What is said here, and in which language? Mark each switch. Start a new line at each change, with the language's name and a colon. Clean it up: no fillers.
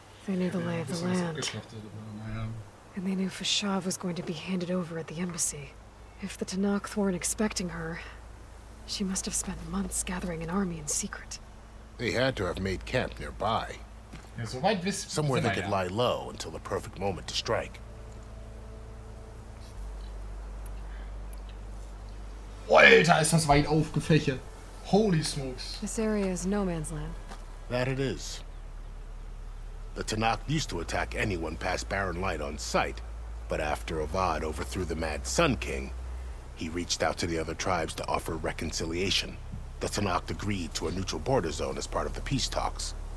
English: They knew the lay of the land. And they knew Farshav was going to be handed over at the embassy. If the Tenakth weren't expecting her, she must have spent months gathering an army in secret. They had to have made camp nearby.
German: Ja, soweit
English: Somewhere they could lie low until the perfect moment to strike.
German: Alter, ist das weit aufgefächert.
English: Holy smokes. This area is no man's land. That it is. The Tenakth used to attack anyone past Barren Light on sight, but after Avad overthrew the Mad Sun King, he reached out to the other tribes to offer reconciliation. The Tenakth agreed to a neutral border zone as part of the peace talks.